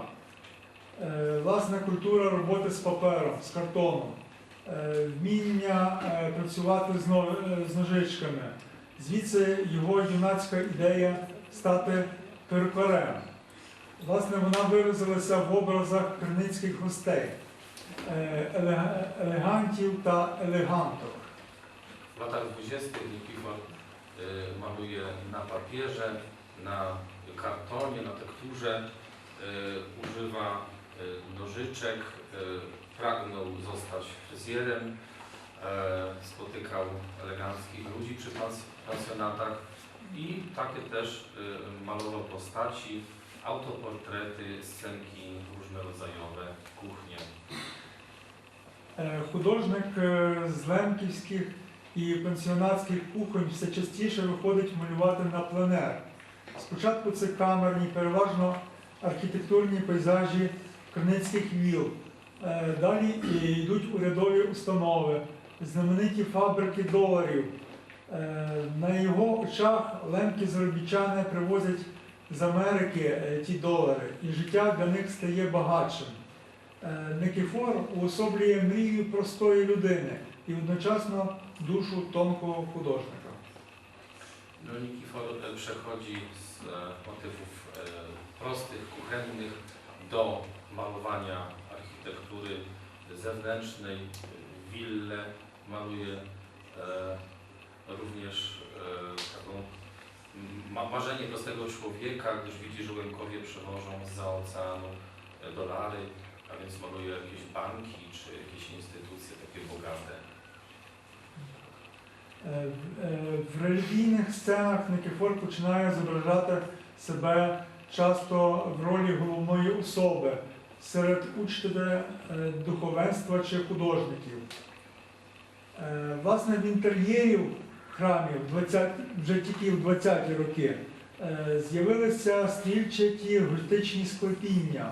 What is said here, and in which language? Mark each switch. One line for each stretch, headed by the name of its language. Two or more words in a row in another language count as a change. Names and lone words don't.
Ukrainian: Власне, культура роботи з папером, з картоном, вміння працювати з ножичками. Звідси його юнацька ідея стати перукарем. Власне, вона виразилася в образах криницьких гостей, елегантів та елеганток.
Polish: W latach 20. Nikifor maluje na papierze, na kartonie, na tekturze, używa nożyczek, pragnął zostać fryzjerem, spotykał eleganckich ludzi przy pensjonatach i takie też malował postaci, autoportrety, scenki różnorodzajowe, kuchnie.
Ukrainian: Художник з лемківських і пенсіонатських кухонь все частіше виходить малювати на пленер. Спочатку це камерні, переважно архітектурні пейзажі криницьких віл. Далі йдуть урядові установи, знамениті фабрики доларів. На його очах лемкі заробітчани привозять з Америки ті долари, і життя для них стає багатшим. Никифор уособлює мрію простої людини і одночасно душу тонкого художника.
Polish: Nikifor przechodzi z motywów prostych, kuchennych do malowania architektury zewnętrznej, wille, maluje również taką marzenie prostego człowieka, gdyż widzi, że Łemkowie przewożą zza oceanu dolary, a więc maluje jakieś banki czy jakieś instytucje takie bogate.
Ukrainian: В релігійних сценах Никифор починає зображати себе часто в ролі головної особи серед учителя духовенства чи художників. Власне, в інтер'єрів храмів вже тільки в 20-ті роки з'явилися стрільчаті готичні склепіння.